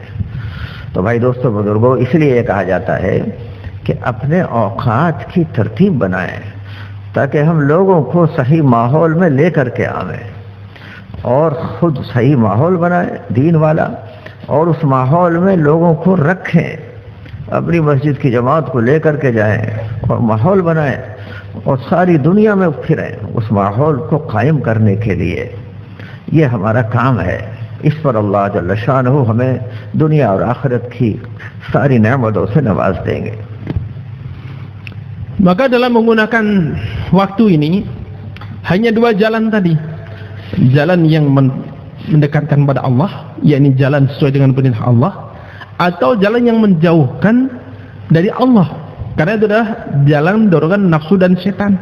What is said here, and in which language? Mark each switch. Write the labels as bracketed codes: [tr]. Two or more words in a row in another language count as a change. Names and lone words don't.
[hi] तो भाई दोस्तों बुजुर्गों, इसलिए कहा जाता है कि अपने औकात की तरतीब बनाएं ताकि हम लोगों को सही माहौल में लेकर के आवें, और खुद सही माहौल बनाएं दीन वाला, और उस माहौल में लोगों को रखें, अपनी मस्जिद की जमात को लेकर के जाएं और माहौल बनाएं और सारी दुनिया में फिरें उस माहौल को कायम करने के लिए। ये हमारा काम है। इस पर [ar] الله جل شانه [hi] हमें दुनिया और आखिरत की सारी नेमतों से नवाज देंगे। [id] Maka dalam menggunakan waktu ini hanya 2 jalan tadi. Jalan yang mendekatkan kepada Allah, yakni jalan sesuai dengan perintah Allah, atau jalan yang menjauhkan dari Allah, karena itu adalah jalan dorongan nafsu dan setan.